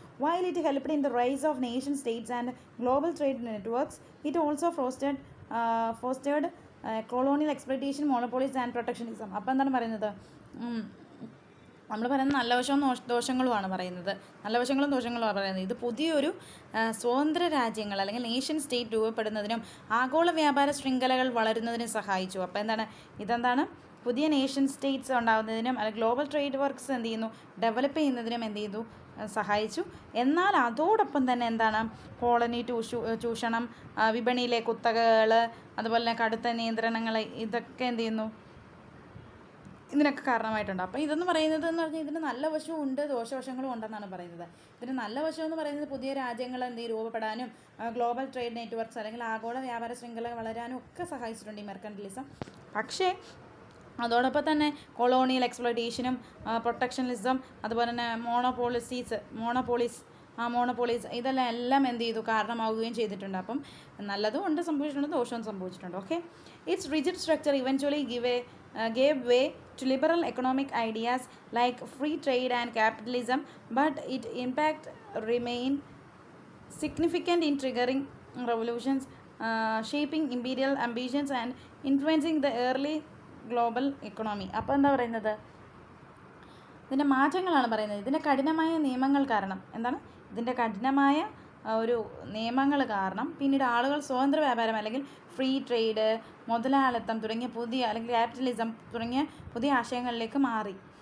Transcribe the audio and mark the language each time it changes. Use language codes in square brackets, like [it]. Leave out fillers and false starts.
[en] While it helped in the rise of nation states and global trade networks, it also fostered colonial exploitation, monopolies and protectionism. [ml] അപ്പോൾ എന്താണ് പറയുന്നത്, നമ്മൾ പറയുന്നത് നല്ല വശവും ദോഷങ്ങളുമാണ് പറയുന്നത്. നല്ല വശങ്ങളും ദോഷങ്ങളുമാണ് പറയുന്നത്. ഇത് പുതിയൊരു സ്വതന്ത്ര രാജ്യങ്ങൾ അല്ലെങ്കിൽ നേഷൻ സ്റ്റേറ്റ് രൂപപ്പെടുന്നതിനും ആഗോള വ്യാപാര ശൃംഖലകൾ വളരുന്നതിനും സഹായിച്ചു. അപ്പോൾ ഇതെന്താണ്, പുതിയ നേഷൻ സ്റ്റേറ്റ്സ് ഉണ്ടാകുന്നതിനും അല്ലെങ്കിൽ ഗ്ലോബൽ ട്രേഡ് വർക്ക്സ് എന്ത് ചെയ്യുന്നു, ഡെവലപ്പ് ചെയ്യുന്നതിനും എന്ത് ചെയ്തു, സഹായിച്ചു. എന്നാൽ അതോടൊപ്പം തന്നെ എന്താണ്, കോളനി ചൂഷണം, വിപണിയിലെ കുത്തകകൾ, അതുപോലെ തന്നെ കടുത്ത നിയന്ത്രണങ്ങൾ, ഇതൊക്കെ എന്ത് ചെയ്യുന്നു, ഇതിനൊക്കെ കാരണമായിട്ടുണ്ട്. അപ്പോൾ ഇതെന്ന് പറയുന്നത് എന്ന് പറഞ്ഞാൽ ഇതിന് നല്ല വശവും ഉണ്ട്, ദോഷവശങ്ങളും ഉണ്ടെന്നാണ് പറയുന്നത്. ഇതിന് നല്ല വശം എന്ന് പറയുന്നത് പുതിയ രാജ്യങ്ങൾ രൂപപ്പെടാനും ഗ്ലോബൽ ട്രേഡ് നെറ്റ്വർക്ക്സ് അല്ലെങ്കിൽ ആഗോള വ്യാപാര ശൃംഖല വളരാനും ഒക്കെ സഹായിച്ചിട്ടുണ്ട് ഈ മെർക്കൻറ്റിലിസം. പക്ഷേ അതോടൊപ്പം തന്നെ കൊളോണിയൽ എക്സ്പ്ലോയിറ്റേഷനും പ്രൊട്ടക്ഷനിസം അതുപോലെ തന്നെ മോണോപോളീസ് ഇതെല്ലാം എന്ത് ചെയ്തു, കാരണമാവുകയും ചെയ്തിട്ടുണ്ട്. അപ്പം നല്ലതും ഉണ്ട് സംഭവിച്ചിട്ടുണ്ട്, ദോഷവും സംഭവിച്ചിട്ടുണ്ട്. Okay. [en] It's rigid structure eventually gave way to liberal economic ideas like free trade and capitalism, but its impact remained significant in triggering revolutions, shaping imperial ambitions and influencing the early global economy. [ml] അപ്പോൾ എന്താ പറയുന്നത്, ഇതിൻ്റെ മാറ്റങ്ങളാണ് പറയുന്നത്. ഇതിൻ്റെ കഠിനമായ നിയമങ്ങൾ കാരണം ഇതിൻ്റെ കഠിനമായ ഒരു നിയമങ്ങൾ കാരണം പിന്നീട് ആളുകൾ സ്വതന്ത്ര വ്യാപാരം അല്ലെങ്കിൽ ഫ്രീ ട്രേഡ്, മുതലാളിത്തം തുടങ്ങിയ അല്ലെങ്കിൽ ക്യാപിറ്റലിസം തുടങ്ങിയ പുതിയ ആശയങ്ങളിലേക്ക് മാറി.